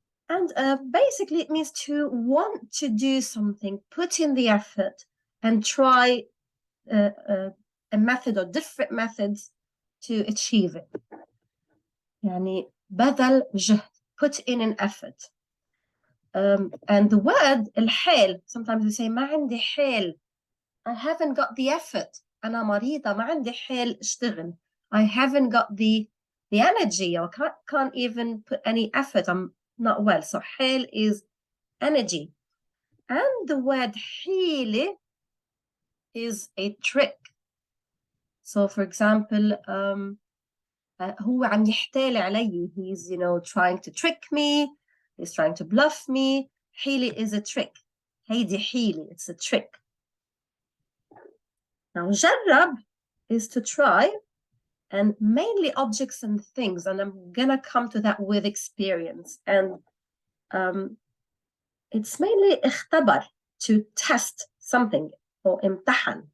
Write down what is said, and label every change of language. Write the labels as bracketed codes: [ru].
[en] And basically it means to want to do something, put in the effort and try a method or different methods to achieve it. [ar] يعني بذل جهد, [en] put in an effort. And the word الحيل, sometimes we say [ar] ما عندي حيل, [en] I haven't got the effort. [ar] أنا مريضة, ما عندي حيل اشتغل. [en] I haven't got the energy, or can't even put any effort. I'm not well. So حيل is energy. And the word حيلة is a trick. So for example, [ar] هو عم يحتال علي. [en] He's, trying to trick me. He's trying to bluff me. حيلة is a trick. [ar] هيدي حيلة, [en] it's a trick. Now, jarrab is to try, and mainly objects and things, and I'm gonna come to that with experience. And it's mainly اختبر, to test something, or امتحن.